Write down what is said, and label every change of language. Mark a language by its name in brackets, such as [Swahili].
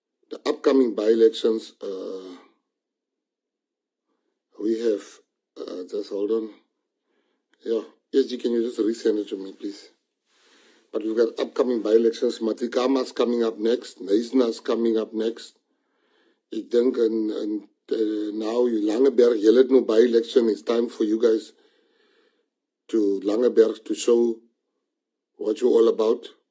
[English] The upcoming by-elections, we have, just hold on. Yeah, ESG, can you just resend it to me, please? But we've got upcoming by-elections. Matikama's coming up next. Neisna's coming up next. [Afrikaans] Ik denk, now Langeberg, julle het nou by-election. [English] It's time for you guys to Langeberg to show what you're all about.